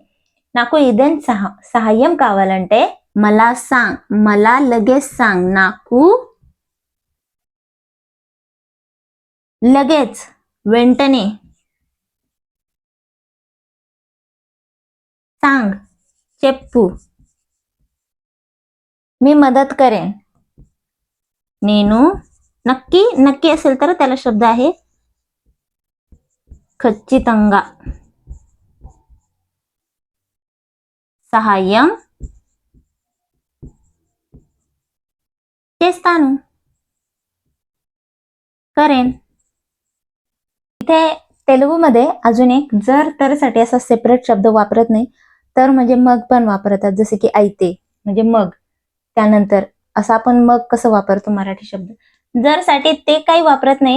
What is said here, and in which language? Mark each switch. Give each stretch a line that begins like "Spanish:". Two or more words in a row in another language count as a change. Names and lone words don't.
Telugu: నాకు ఏదైనా సహాయం కావాలంటే,
Marathi: मला सांग, मला लगेच सांग, नाकू लगेच वेंटने सांग, చెప్పు मी मदत करेन. నేను नक्की, नक्की असेल तर त्याला शब्द आहे
Telugu: ఖచ్చితంగా, సహాయం చేస్తాను,
Marathi: करेन. इथे तेलुगूमध्ये अजून एक जर तर साठी असा सेपरेट शब्द वापरत नाही, तर म्हणजे मग पण वापरतात, जसे की ऐते म्हणजे मग, त्यानंतर असं आपण मग कसं वापरतो मराठी शब्द, जर साठी ते काही वापरत नाही.